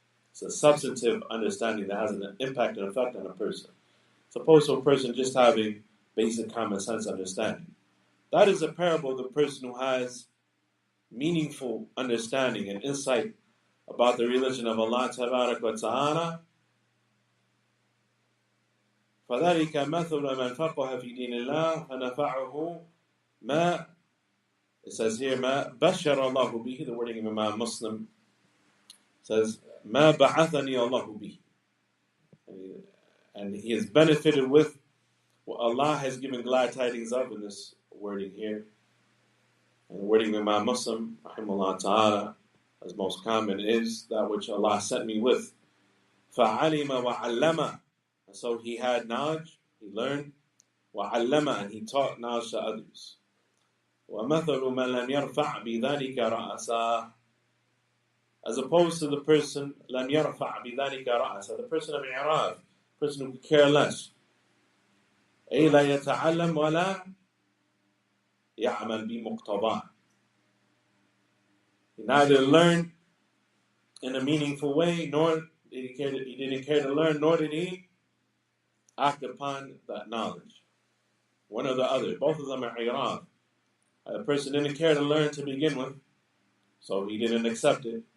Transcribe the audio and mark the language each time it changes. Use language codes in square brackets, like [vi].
[en] It's a substantive understanding that has an impact and effect on a person. As opposed to a person just having basic common sense understanding. That is a parable of the person who has meaningful understanding and insight about the religion of Allah Tabarak wa Ta'ala. [ar] فَذَلِكَ مَثُلَ مَنْ فَقَهَ فِي دِينِ اللَّهِ فَنَفَعُهُ مَا, [en] it says here, [ar] مَا بَشَّرَ اللَّهُ بِهِ, [en] the wording of Imam Muslim says, [ar] مَا بَعَثَنِي اللَّهُ بِهِ. [en] And he is benefited with what Allah has given glad tidings of in this wording here. And the wording of Imam Muslim, rahimahullah ta'ala, as most common, is that which Allah sent me with. [ar] فَعَلِمَ وَعَلَّمَ. [en] And so he had knowledge, he learned, [ar] وَعَلَّمَ, [en] and he taught knowledge to others. [ar] وَمَثَلُ مَنْ لَمْ يَرْفَعْ بِذَلِكَ رَأَسَهُ. [en] As opposed to the person, [ar] لَمْ يَرْفَعْ بِذَلِكَ رَأَسَهُ, [en] the person of i'rad, the person who could care less. [ar] أي لا يتعلم ولا يعمل بمقتضاه. [en] He neither learned in a meaningful way, nor he didn't care to learn, nor did he act upon that knowledge. One or the other. Both of them are i'rad. The person didn't care to learn to begin with, so he didn't accept it.